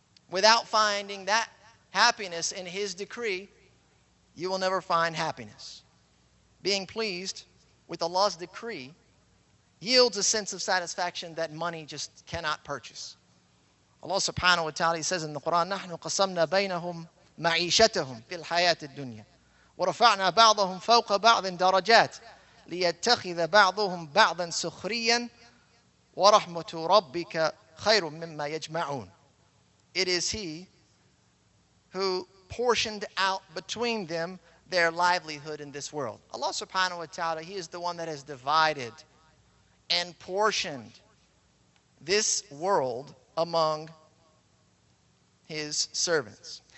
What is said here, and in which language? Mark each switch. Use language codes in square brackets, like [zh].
[en] Without finding that happiness in His decree, you will never find happiness. Being pleased with Allah's decree yields a sense of satisfaction that money just cannot purchase. Allah subhanahu wa ta'ala, He says in the Quran, [ar] نَحْنُ قَسَمْنَا بَيْنَهُمْ مَعِيشَتَهُمْ فِي الْحَيَاةِ الدُّنْيَا وَرَفَعْنَا بَعْضَهُمْ فَوْقَ بَعْضٍ دَرَجَاتٍ لِيَتَّخِذَ بَعْضُهُمْ بَعْضًا سُخْرِيًّا وَرَحْمَةُ رَبِّكَ خَيْرٌ مِمَّا يَجْمَعُونَ. [en] It is He who portioned out between them their livelihood in this world. Allah subhanahu wa ta'ala, He is the one that has divided and portioned this world among His servants.